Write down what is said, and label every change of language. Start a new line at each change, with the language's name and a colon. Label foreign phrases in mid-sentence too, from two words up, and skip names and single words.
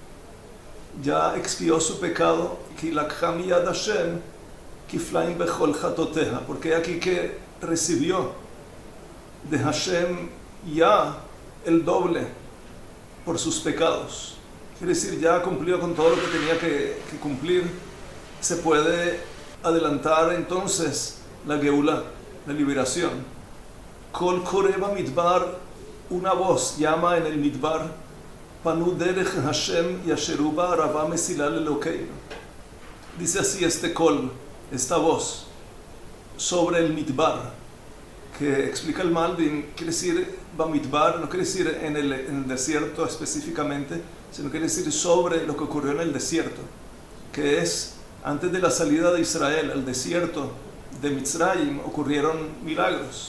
Spanish: ya expió su pecado,
Hebrew: כי לקחה מיד השם, כפליים בכל חטאתיה,
Spanish: porque aquí que recibió de Hashem ya el doble por sus pecados. Quiere decir, ya cumplió con todo lo que tenía que cumplir. Se puede adelantar entonces la Geulá, la liberación.
Hebrew: קול קורא במדבר,
Spanish: una voz llama en el midbar,
Hebrew: פנו דרך השם ישרו בערבה מסילה לאלוהינו.
Spanish: Dice así este kol, esta voz, sobre el midbar, que explica el Malbim, quiere decir Bamidbar, no quiere decir en el desierto específicamente, sino quiere decir sobre lo que ocurrió en el desierto, que es antes de la salida de Israel al desierto de Mitzrayim ocurrieron milagros.